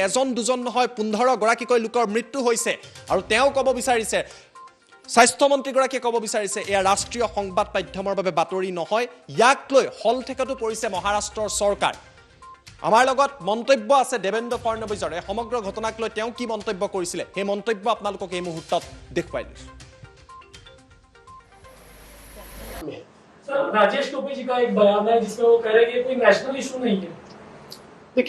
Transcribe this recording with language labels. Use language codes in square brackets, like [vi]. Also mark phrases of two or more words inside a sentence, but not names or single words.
[as] এজন দুজন নহয়, 15গৰাকীকৈ লোকৰ মৃত্যু হৈছে আৰু তেওঁ ক'ব বিচাৰিছে, স্বাস্থ্যমন্ত্ৰীগৰাকীয়ে ক'ব বিচাৰিছে এয়া ৰাষ্ট্ৰীয় সংবাদ মাধ্যমৰ বাবে বাতৰি নহয়। ইয়াক লৈ হলঠেকতো পৰিছে মহাৰাষ্ট্ৰৰ চৰকাৰ। আমাৰ লগত মন্তব্য আছে দেবেন্দ্ৰ ফাডনৱিছৰ। এই সমগ্ৰ ঘটনাক লৈ তেওঁ কি মন্তব্য কৰিছিলে সেই মন্তব্য আপোনালোকক এই মুহূৰ্তত দেখুৱাই দিছোঁ। [hi] सर, राजेश टोपे जी का एक बयान है जिसमें वो कह रहे हैं कि कोई [en] national issue [hi] नहीं है।